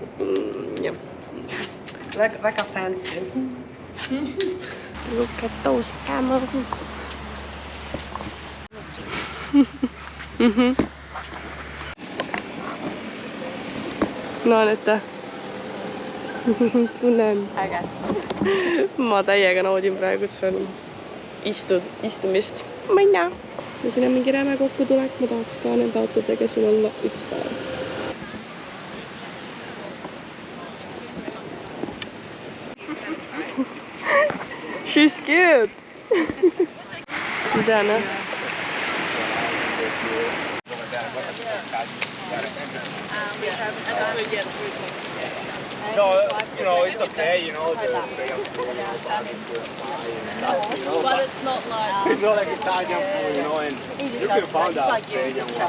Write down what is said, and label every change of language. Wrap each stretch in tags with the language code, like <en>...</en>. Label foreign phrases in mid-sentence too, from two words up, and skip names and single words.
<et>Väga fancy.</et> <en>Look at those camels.</en> <et>No näete. Mis tunne on? Äge. Ma täiega naudin praegu, et see on istumist. Ma ei näe. Ja siin on mingi räme kokkutulek, ma tahaks ka nende autodega siin olla üks päev.</et> <en>She's cute!</en> <et>Mida, noh?</et> <en>No, it's okay, But it's not like... It's not like Italian food, and you can find out Italian one.</en>